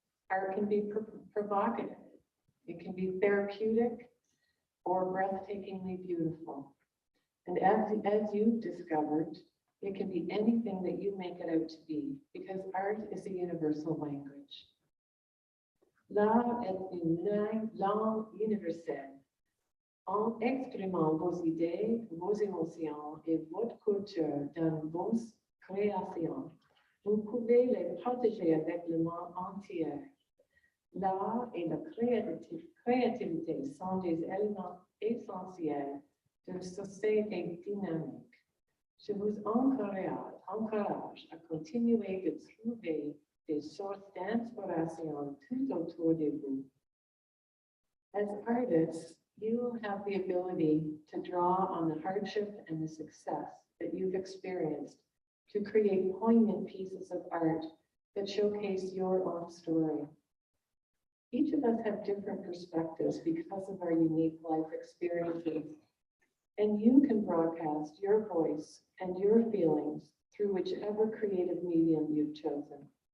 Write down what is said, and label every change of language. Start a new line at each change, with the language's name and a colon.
English: Art can be provocative. It can be therapeutic or breathtakingly beautiful. And as you've discovered, it can be anything that you make it out to be, because art is a universal language.
French: L'art est une langue universelle. En exprimant vos idées, vos émotions et votre culture dans vos créations, vous pouvez les partager avec le monde entier. L'art et la créativité sont des éléments essentiels d'une société dynamique. Je vous encourage à continuer de trouver des sources d'inspiration tout autour de vous.
English: As artists, you have the ability to draw on the hardship and the success that you've experienced to create poignant pieces of art that showcase your own story. Each of us have different perspectives because of our unique life experiences, and you can broadcast your voice and your feelings through whichever creative medium you've chosen.